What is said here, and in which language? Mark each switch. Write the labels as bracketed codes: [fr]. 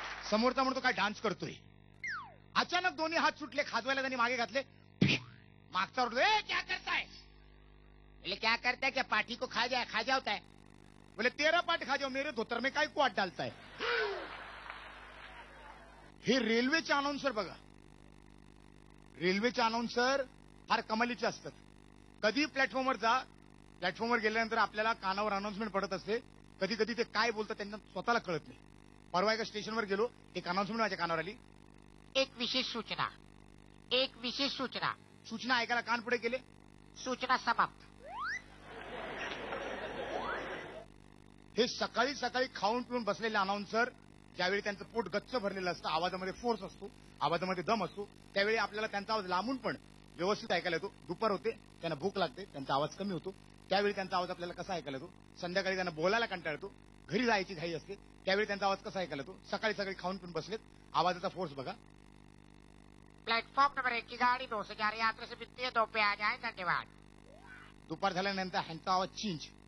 [mr] समोरचा म्हणतो काय डान्स करतोय. अचानक दोन्ही हात सुटले, खाजवायला त्यांनी मागे घातले. [hi] मागचा ओरडतो, ए क्या करताय. बोले क्या करताय, क्या पाठी को खा जाता है. बोले तेरा पाठ खा जाओ, मेरे धोतर में काय क्वाट डालताय. [mr] हे रेल्वेचे अनाउन्सर बघा. रेल्वेचे अनाउन्सर फार कमालीचे असतात. कधी प्लॅटफॉर्मवर जा, प्लॅटफॉर्मवर गेल्यानंतर आपल्याला कानावर अनाउन्समेंट पडत असते. कधी कधी ते काय बोलतात त्यांना स्वतःला कळत नाही. परवा एका स्टेशनवर गेलो, एक अनाउन्समेंट माझ्या कानावर आली, एक विशेष सूचना, एक विशेष सूचना. सूचना ऐकायला कान पुढे गेले, सूचना समाप्त. हे सकाळी सकाळी खाऊन पिऊन बसलेले अनाउन्सर, ज्यावेळी त्यांचं पोट गच्च भरलेलं असतं, आवाजामध्ये फोर्स असतो, आवाजामध्ये दम असतो, त्यावेळी आपल्याला त्यांचा आवाज लांबून पण व्यवस्थित ऐकायला येतो. दुपार होते, त्यांना भूक लागते, त्यांचा आवाज कमी होतो, त्यावेळी त्यांचा आवाज आपल्याला कसा ऐकायला येतो. संध्याकाळी त्यांना बोलायला कंटाळा येतो, घरी जायची घाई असते, त्यावेळी त्यांचा आवाज कसा ऐकायला येतो. सकाळी सकाळी खाऊन पिऊन बसलेत, आवाजाचा फोर्स बघा. [hi] प्लेटफॉर्म नंबर 1 की गाड़ी 2 से जा रही यात्री से मिलती है, 2 पे आ जाए, धन्यवाद. [mr] दुपार झाल्यानंतर ह्यांचा आवाज चेंज.